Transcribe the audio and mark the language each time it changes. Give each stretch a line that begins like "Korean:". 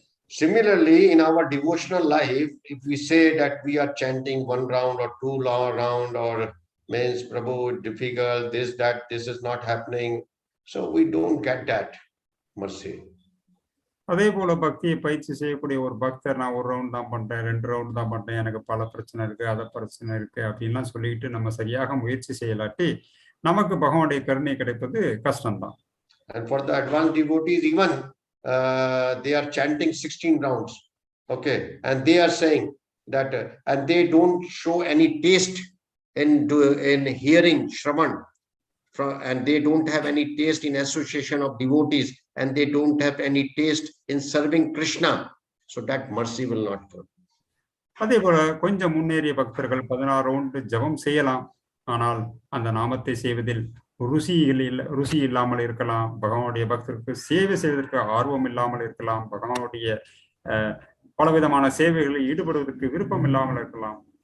English: Similarly, in our devotional life, if we say that we are chanting 1 round or 2 round or means Prabhu difficult, this is not happening, so we don't get that mercy.
Tamil: அதே போல பக்தியை பயிற்சி செய்யக்கூடிய ஒரு பக்தர் நான் 1 round தான் பண்றேன், 2 ரவுண்ட் தான் பண்றேன், எனக்கு பல பிரச்சனை இருக்கு, அத பிரச்சனை இருக்கு அப்படின்லாம் சொல்லிட்டு நம்ம சரியாக முயற்சி செய்யலாட்டி நமக்கு பகவானுடைய கருணை கிடைப்பது கஷ்டம்தான்.
English: And for the advanced devotees, even they are chanting 16 rounds, okay, and they are saying that and they don't show any taste in hearing Shravan, and they don't have any taste in association of devotees, and they don't have any taste in serving Krishna, so that mercy will not come.
Tamil: அதே போல கொஞ்சம் முன்னேறிய பக்தர்கள் 16 round ஜபம் செய்யலாம், ஆனால் அந்த நாமத்தை செய்வதில் ருசி இல்லாமல் இருக்கலாம், பகவானுடைய பக்தருக்கு சேவை செய்வதற்கு ஆர்வம் இல்லாமல் இருக்கலாம், பகவானுடைய பலவிதமான சேவைகளில் ஈடுபடுவதற்கு விருப்பம் இல்லாமல் இருக்கலாம்.